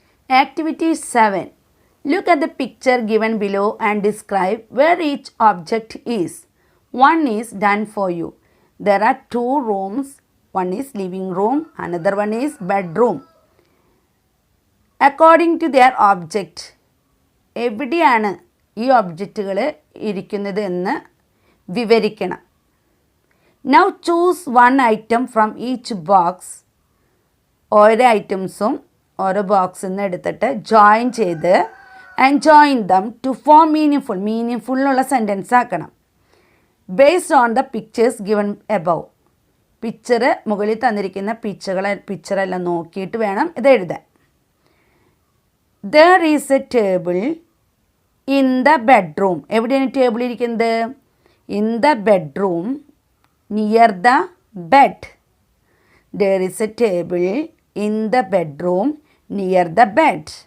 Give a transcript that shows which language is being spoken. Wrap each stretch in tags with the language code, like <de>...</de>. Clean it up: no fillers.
<en>Activity 7. Look at the picture given below and describe where each object is. One is done for you. There are two rooms. One is living room, another one is bedroom. According to their object,</en> <ml>എവിടെയാണ് ഈ ഒബ്ജക്റ്റുകൾ ഇരിക്കുന്നത് എന്ന് വിവരിക്കണം.</ml> <en>Now choose one item from each box.</en> <ml>ഓരോ ഐറ്റംസും ഓരോ ബോക്സിൽ നിന്ന് എടുത്തിട്ട് ജോയിൻ ചെയ്ത് and join them to form meaning മീനിങ്ഫുള്ളുള്ള sentence ആക്കണം.</ml> <en>Based on the pictures given above.</en> <ml>Picture മുകളിൽ തന്നിരിക്കുന്ന പിക്ചറെല്ലാം നോക്കിയിട്ട് വേണം ഇത് എഴുതാൻ.</ml> <en>There is a table in the bedroom.</en> <ml>എവിടെയാണ് ടേബിൾ ഇരിക്കുന്നത്?</ml> <en>In the bedroom near the bed. There is a table in the bedroom near the bed.</en>